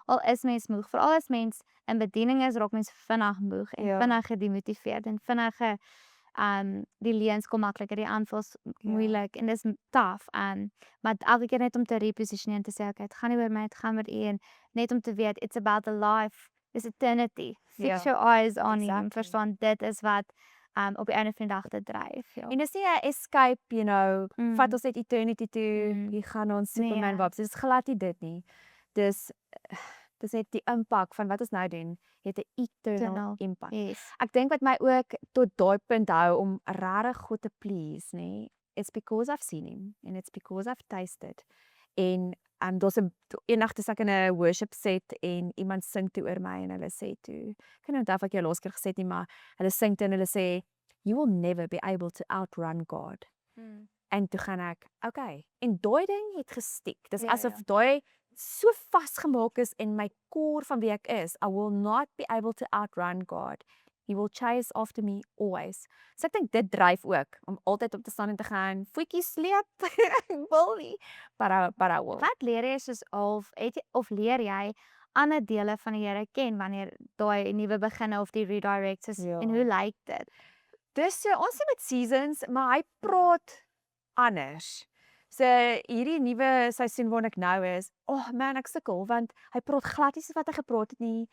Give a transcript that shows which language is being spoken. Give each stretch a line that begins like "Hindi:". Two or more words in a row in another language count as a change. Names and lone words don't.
Afrikaans: Al is mens moeg. Veral as mens in bediening is, raak mens vinnig moeg en Ja. vinnig gedemotiveerd en vinnig die leuns kom makliker, die aanvals moeilik en dis taaf maar elke keer net om te repositioneer en te sê okay, dit gaan nie oor my, dit gaan oor U en net om te weet
English: it's about the life, it's eternity. Fix
Afrikaans: Ja.
English: your eyes on Him. Exactly.
Afrikaans: Verstaan, dit is wat op die einde van die dag te dryf. Ja. En dis nie 'n escape,
English: you know,
Afrikaans: vat ons net eternity toe, hier gaan ons Superman Nee. vibes. Dis glad nie dit nie. Dis net die impak van wat ons nou doen, het 'n eternal impak.
English: Yes.
Afrikaans: Ek dink wat my ook tot daai punt hou om regtig God te please, nê,
English: it's because I've seen him and it's because I've tasted.
Afrikaans: En daar's 'n eendag toe ek in 'n worship set en iemand sing toe oor my en hulle sê toe, ek kan nie onthou of ek jou laas keer gesê het nie, maar hulle sing toe en hulle sê
English: you will never be able to outrun God.
Afrikaans: En toe gaan ek, okay. En daai ding het gestiek. Dis Ja, asof daai so vasgemaak is in my core van wie ek is.
English: I will not be able to outrun God. He will chase after me always.
Afrikaans: So ek dink dit dryf ook om altyd op te staan en te gaan, voetjies sleep. Ek wil nie,
English: but I will.
Afrikaans: Wat leer jy soos of leer jy ander dele van die Here ken wanneer daai nuwe beginne of die redirects is Ja. en hoe lyk dit? Dis so, ons sien met seasons, maar hy praat anders. So hierdie nuwe seisoen waarin ek nou is, man, ek sukkel want hy praat glad nie soos wat hy gepraat het nie.